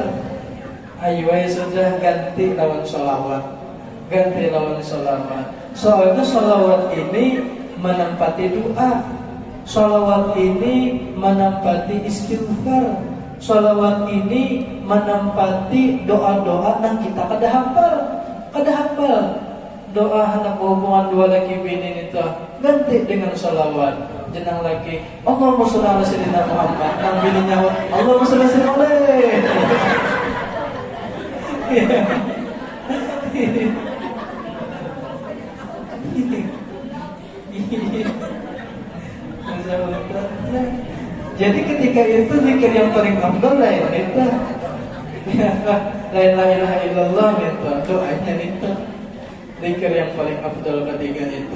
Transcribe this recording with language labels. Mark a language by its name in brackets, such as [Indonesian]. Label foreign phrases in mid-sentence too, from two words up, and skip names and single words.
[Banjar] Ayo sudah ganti lawan sholawat, ganti lawan sholawat. Soalnya sholawat ini menempati doa, sholawat ini menempati istighfar, sholawat ini menempati doa-doa yang kita kada hafal. Doa hendak berhubungan dua laki bini itu ganti dengan sholawat. Jenang lagi [Arabic] اللهم صل على سيدنا محمد, [Banjar] nang bininya [Arabic] اللهم صل على [Banjar] Jadi ketika itu zikir yang paling afdal lain itu [Arabic] لا إله إلا الله [Banjar] itu doanya itu zikir yang paling afdal ketika itu.